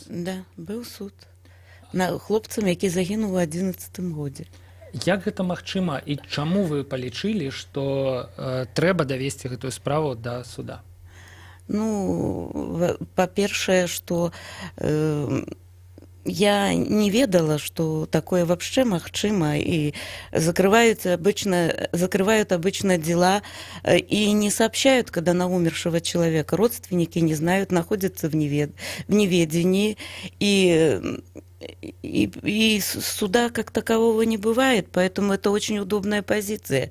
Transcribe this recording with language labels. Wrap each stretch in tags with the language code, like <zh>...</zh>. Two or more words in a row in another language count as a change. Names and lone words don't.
<be>Да, быў суд над хлопцам, які загінуў у 2011 годзе. Як гэта магчыма і чаму вы палічылі, што трэба давесці гэтую справу да суда? Ну, па-першае, што я не ведала,</be> <ru>что такое вообще магчыма, и закрывают обычно дела и не сообщают, когда на умершего человека. Родственники не знают, находятся в неведении, и суда как такового не бывает, поэтому это очень удобная позиция.</ru>